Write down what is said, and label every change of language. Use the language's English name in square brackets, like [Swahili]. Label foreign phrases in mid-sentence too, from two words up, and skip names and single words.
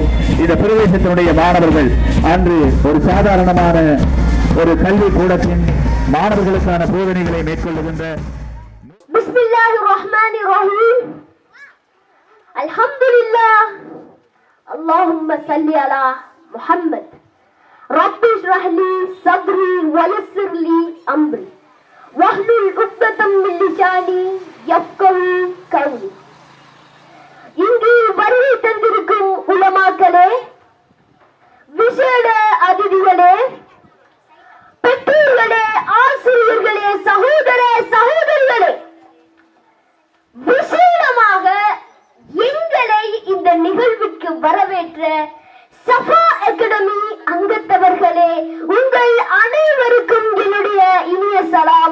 [Tamil] இந்த பிரதேசத்தினுடைய மாணவர்கள் அன்று ஒரு சாதாரணமான ஒரு கல்வி கூடத்தின் மாணவர்களுக்கான போதனைகளை மேற்கொள்ளுகின்ற [Arabic] الحمد لله، اللهم صل على محمد. رب اشرح لي صدري ويسر لي أمري واحلل عقدة من لساني يفقهوا قولي. [Tamil] இங்கு வருகை தந்திருக்கும் உலமாக்களே, விசேட அதிதிகளே, பெற்றோர்களே, ஆசிரியர்களே, சகோதர சகோதரிகளே, விசேடமாக எங்களை இந்த நிகழ்வுக்கு வரவேற்ற ஷஃபா அகாடமி அங்கத்தவர்களே, உங்கள் அனைவருக்கும் என்னுடைய இனிய சலாம்.